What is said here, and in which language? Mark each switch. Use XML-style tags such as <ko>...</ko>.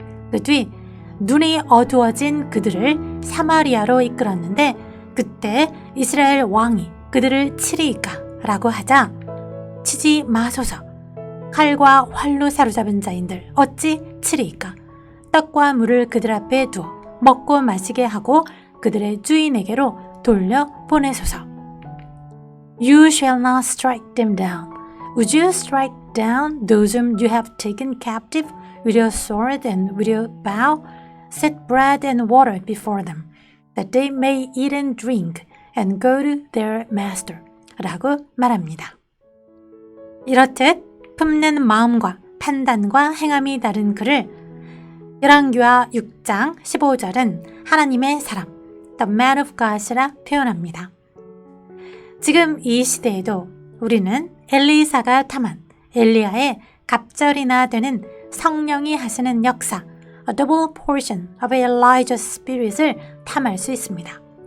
<ko>그 뒤 눈이 어두워진 그들을 사마리아로 이끌었는데 그때 이스라엘 왕이 그들을 치리이까 라고 하자 치지 마소서 칼과 활로 사로잡은 자인들 어찌 치리이까 떡과 물을 그들 앞에 두어 먹고 마시게 하고 그들의 주인에게로 돌려 보내소서.</ko> <en>You shall not strike them down. Would you strike down those whom you have taken captive with your sword and with your bow? Set bread and water before them, that they may eat and drink and go to their master.</en> <ko>라고 말합니다. 이렇듯 품는 마음과 판단과 행함이 다른 그를 열왕기하 6장 15절은 하나님의 사람,</ko> <en>The Man of God</en> <ko>이라 표현합니다. 지금 이 시대에도 우리는 엘리사가 탐한 엘리야의 갑절이나 되는 성령이 하시는 역사,</ko> <en>A double portion of Elijah's spirit</en> <ko>을 탐할 수 있습니다.</ko>